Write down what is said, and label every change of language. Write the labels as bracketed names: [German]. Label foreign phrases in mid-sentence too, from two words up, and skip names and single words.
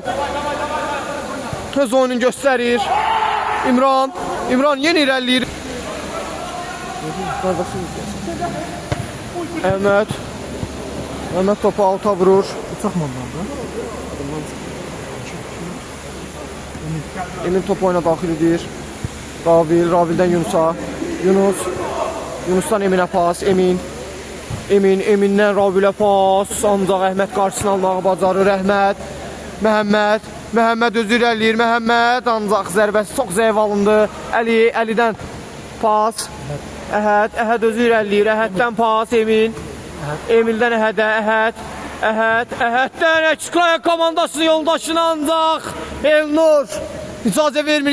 [Azerbaijani] Öz oyununu göstərir. İmran yeni irəliləyir. Əhməd topu alta vurur. Emin topu oyuna daxil edir. Ravildən Yunusa. Yunusdan Eminə pas. Emin'dən Ravilə pas. Ancaq Əhməd qarşısını almağı bacarır. Məhəmməd özü irəliləyir. Məhəmməd ancaq zərbəsi çox zəif alındı. Əlidən pas. Əhəd özü irəliləyir. Əhəddən pas Emildən Əhəddən Əkskraya komandasının yoldaşını ancaq Elnur icazə vermir.